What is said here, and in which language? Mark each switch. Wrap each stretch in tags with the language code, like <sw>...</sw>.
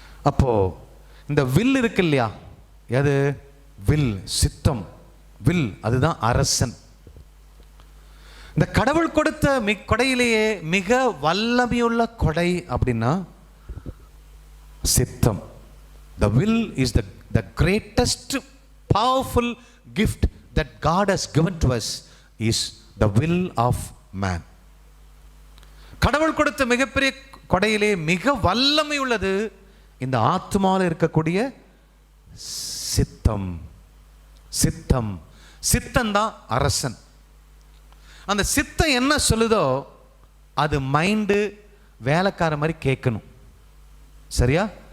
<ta>அப்போ இந்த வில் இருக்கு இல்லையா, எது வில், சித்தம், வில், அதுதான் அரசன். இந்த கடவுள் கொடுத்த கொடையிலேயே மிக வல்லமையுள்ள கொடை அப்படின்னா சித்தம்.</ta> <en>The will is the greatest powerful gift that God has given to us is the will of man.</en> <ta>கடவுள் கொடுத்த மிகப்பெரிய கொடையிலே மிக வல்லமை உள்ளது இந்த ஆத்மாவில் இருக்கக்கூடிய சித்தம். சித்தம், சித்தம் தான் அரசன். அந்த சித்தம் என்ன சொல்லுதோ அது மைண்டு வேலைக்கார மாதிரி கேட்கணும். சரியா?</ta>